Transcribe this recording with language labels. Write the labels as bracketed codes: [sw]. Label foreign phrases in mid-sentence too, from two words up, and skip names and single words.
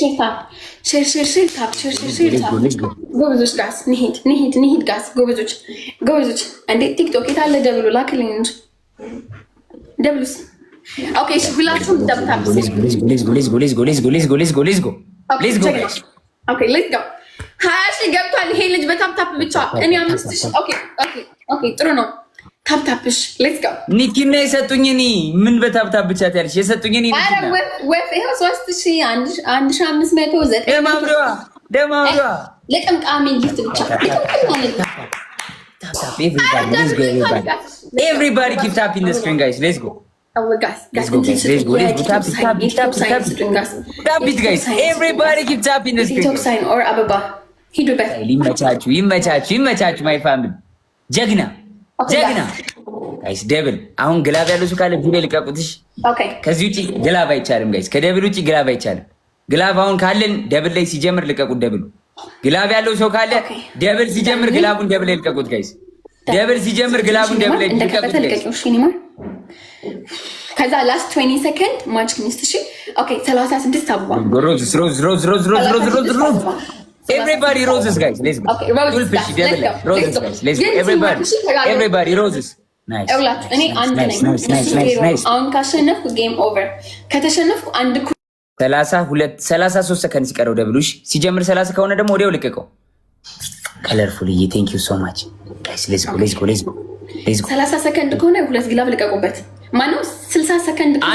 [am] ጎበዞች ጋስ ንሂድ ጋስ ጎበዞች። እንዴ ቲክቶክ የታለ ደብሉ ላክልኝ እንጂ ደብሉስ ኦኬ እሺ ሁላችሁም ታፕታፕ [en] okay let's go [am] 20 ሺህ ገብቷል። ይሄ ልጅ በታፕታፕ ብቻ እኔ 5000 ኦኬ ጥሩ ነው። ታፕታፕሽ [en] let's go [am] ኒኪና የሰጡኝ እኔ ምን በታፕታፕ ብቻ ታያለሽ? የሰጡኝ እኔ ኒኪና ወፍ ይሄው 3000 1500 ደማምሯ ለቀምቃሚ ጊፍት ብቻ [en] everybody keep tapping the screen guys let's go let's go tap it guys everybody keep tapping the screen sign or ababa ሂዱበት [am] ይመቻችሁ [en] my family [am] ጀግና ጋይስ ደብል አሁን ግላብ ያለው ሰው ካለ ቪዲዮ ልቀቁትሽ ከዚህ ውጪ ግላብ አይቻልም ጋይስ ከደብል ውጪ ግላብ አይቻልም ግላብ አሁን ካለን ደብል ላይ ሲጀምር ልቀቁት ደብል ግላብ ያለው ሰው ካለ ደብል ሲጀምር ግላቡን ደብል ላይ ልቀቁት ጋይስ ደብል ሲጀምር ግላቡን ደብል ላይ ልቀቁት ጋይስ ከዛ ላስት 20 ሰከንድ [en] magic mist [am] እሺ ኦኬ 36 አበባ [en] ሮዝ everybody roses guys let's go okay roses guys let's go everybody roses nice [am] እኔ አንድ ነኝ አሁን ካሸነፍኩ [en] game over [am] ከተሸነፍኩ አንድ 33 ሰከንድ ሲቀረው ደብሉሽ ሲጀምር 30 ከሆነ ደግሞ ወዲያው ልቀቀው ከለርፉል [en] thank you so much guys let's go [am] 30 ሰከንድ ከሆነ ሁለት ግላብ ልቀቁበት ማነው 60 ሰከንድ ከሆነ